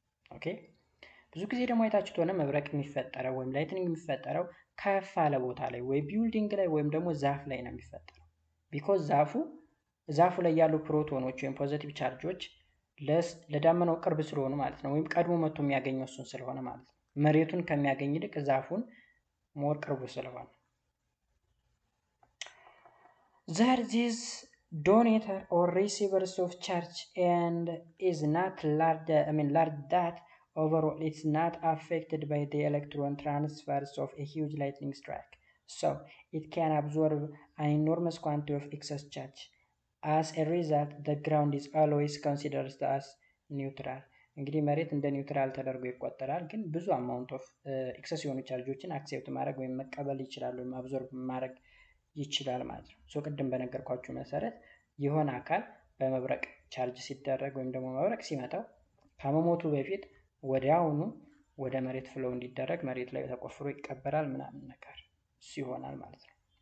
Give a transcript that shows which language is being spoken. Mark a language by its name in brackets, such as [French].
[Amharic] ኦኬ ብዙ ጊዜ ደግሞ አይታችሁት ሆነ መብረቅ የሚፈጠረው ወይም ላይትኒንግ የሚፈጠረው ከፍ ያለ ቦታ ላይ ወይ ቢልዲንግ ላይ ወይም ደግሞ ዛፍ ላይ ነው የሚፈጠረው because ዛፉ ላይ ያሉ ፕሮቶኖች ወይም ፖዚቲቭ ቻርጆች ለዳመናው ቅርብ ስለሆኑ ማለት ነው ወይም ቀድሞ መጥቶ የሚያገኘው እሱን ስለሆነ ማለት ነው መሬቱን ከሚያገኝ ይልቅ ዛፉን ሞር ቅርቡ ስለሆነ [English] there is donator or receivers of charge and is not large that overall it's not affected by the electron transfers of a huge lightning strike, so it can absorb an enormous quantity of excess charge. As a result, the ground is always considered as neutral. [Amharic] እንግዲህ መሬት እንደ ኒውትራል ተደርጎ ይቆጠራል፣ ግን ብዙ አማውንት ኦፍ ኤክሰስ የሆኑ ቻርጆችን አክሴፕት ማድረግ ወይም መቀበል ይችላል ወይም አብዞርብ ማድረግ ይችላል ማለት ነው። ሶ ቅድም በነገርኳችሁ መሰረት የሆነ አካል በመብረቅ ቻርጅ ሲደረግ ወይም ደግሞ መብረቅ ሲመታው ከመሞቱ በፊት ወዲያውኑ ወደ መሬት ፍሎ እንዲደረግ መሬት ላይ ተቆፍሮ ይቀበራል ምናምን ነገር ሲሆናል ማለት ነው።